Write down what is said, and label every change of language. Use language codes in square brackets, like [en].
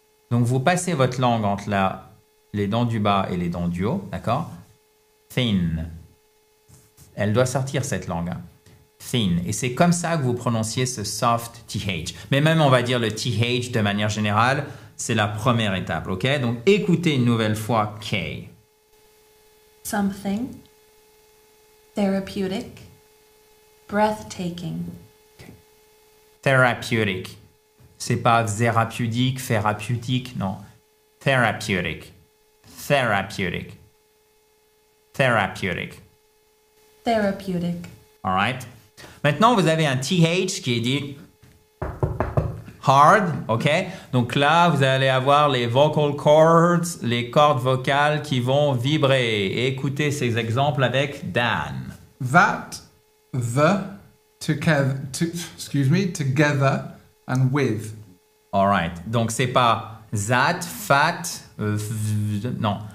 [fr] Donc vous passez votre langue entre les dents du bas et les dents du haut, d'accord? Thin. Elle doit sortir cette langue. Hein. Thin. Et c'est comme ça que vous prononciez ce soft TH. Mais même on va dire le TH de manière générale, c'est la première étape, ok? Donc écoutez une nouvelle fois K. [en] Something, therapeutic, breathtaking. Therapeutic. [fr] C'est pas thérapeutique, thérapeutique, non. [en] Therapeutic. Therapeutic. Therapeutic. Therapeutic. All right. [fr] Maintenant, vous avez un TH qui est dit hard, ok? Donc là, vous allez avoir les vocal cords, les cordes vocales qui vont vibrer. Et écoutez ces exemples avec Dan. [en] That, the, together, together and with. All right. [fr] Donc c'est pas that, fat, non.